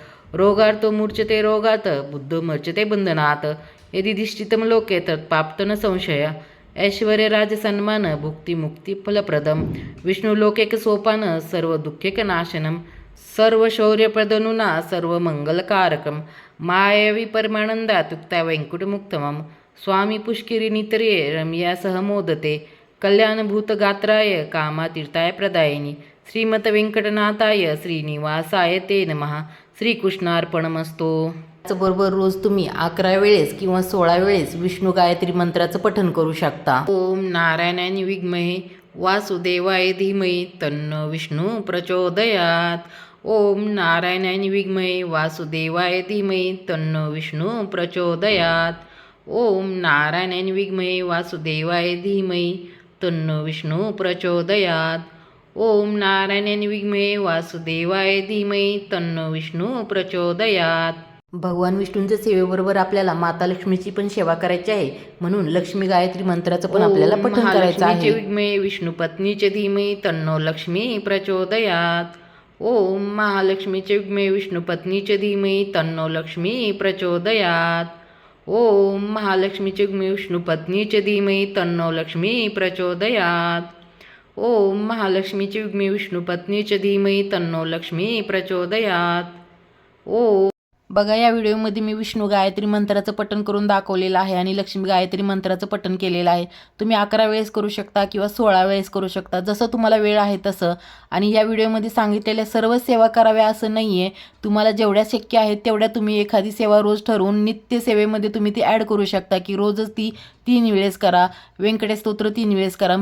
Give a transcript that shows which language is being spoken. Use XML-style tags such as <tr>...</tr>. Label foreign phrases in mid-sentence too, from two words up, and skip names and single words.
<sa>रोगार्तो मूर्छते रोगात बुद्धो मूर्छते बंधनात् यदि दिष्टितं लोके तत् पाप्त न संशय ऐश्वर्य राज सन्मान भुक्ती मुक्ती फलप्रदम विष्णुलोकेक सोपान सर्व दुःखेक नाशनम सर्व शौर्यप्रदनुना सर्व मंगलकारकम मायावी परमानंदातुक्ता वैकुंठमुक्तमं स्वामी पुष्किरी नितर्ये रम्या सह मोदते कल्याणभूतगात्राय कामातीर्थाय प्रदायिनी श्रीमत व्यंकटनाथाय श्रीनिवासाय ते नमः. श्रीकृष्णार्पणमस्तु.</sa> <mr>त्याचबरोबर रोज तुम्ही 11 वेळेस किंवा 16 वेळेस विष्णू गायत्री मंत्राचं पठण करू शकता.</mr> <sa>ओम नारायणाय विद्महे वासुदेवाय धीमहि तन्नो विष्णू प्रचोदयात. ओम नारायणाय विद्महे वासुदेवाय धीमहि तन्नो विष्णू प्रचोदयात. ओम नारायणाय विद्महे वासुदेवाय धीमहि तन्नो विष्णू प्रचोदयात. ओम नारायणाय विद्महे वासुदेवाय धीमहि तन्नो विष्णू प्रचोदयात.</sa> <mr>भगवान विष्णूंच्या सेवेबरोबर आपल्याला माता लक्ष्मीची पण सेवा करायची आहे, म्हणून लक्ष्मी गायत्री मंत्राचं पण आपल्याला पठण करायचं आहे.</mr> <sa>विद्महे विष्णू पत्नीचे धीमहि तन्नो लक्ष्मी प्रचोदयात. ओम महालक्ष्मीचे विद्महे विष्णू पत्नीचे धीमहि तन्नो लक्ष्मी प्रचोदयात. ओम महालक्ष्मीचे विद्महे विष्णू पत्नीचे धीमहि तन्नो लक्ष्मी प्रचोदयात. ओम महालक्ष्मीचे विद्महे विष्णू पत्नीचे धीमहि तन्नो लक्ष्मी प्रचोदयात. ओम.</sa> <mr>बघा, या व्हिडिओमध्ये मी विष्णू गायत्री मंत्राचं पठण करून दाखवलेलं आहे आणि लक्ष्मी गायत्री मंत्राचं पठण केलेलं आहे. तुम्ही 11 वेळेस करू शकता किंवा 16 वेळेस करू शकता, जसं तुम्हाला वेळ आहे तसं. आणि या व्हिडिओमध्ये सांगितलेल्या सर्व सेवा कराव्या असं नाही आहे. तुम्हाला जेवढ्या शक्य आहेत तेवढ्या तुम्ही एखादी सेवा रोज ठरवून नित्य सेवेमध्ये तुम्ही ती ॲड करू शकता, की रोजच ती 3 वेळेस करा, व्यंकटेश स्तोत्र 3 वेळेस करा.</mr>